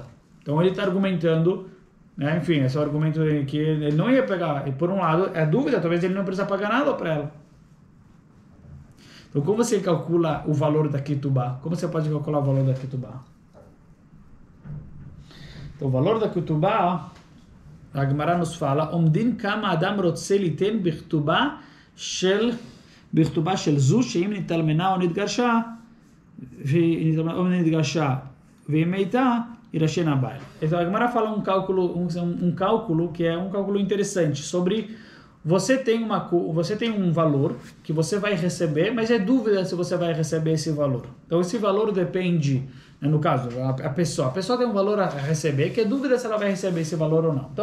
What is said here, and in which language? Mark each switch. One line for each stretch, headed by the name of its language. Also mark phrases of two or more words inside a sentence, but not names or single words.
Portuguese: Então ele está argumentando, né? Enfim, esse é o argumento que ele não ia pegar. E por um lado, é dúvida, talvez ele não precisa pagar nada para ela. Então, como você calcula o valor da ketubá? Como você pode calcular o valor da ketubá? Então, o valor da ketubá, a Gemara nos fala,
Hebrew: אומדין כמה אדם רוצה ליתן בכתובתה של זו שאם נתאלמנה או נתגרשה ומתה יורשה בעלה.
Portuguese: Então a Gemara fala um cálculo que é um cálculo interessante sobre você tem um valor que você vai receber, mas é dúvida se você vai receber esse valor. Então esse valor depende, né, no caso, a pessoa tem um valor a receber, que é dúvida se ela vai receber esse valor ou não.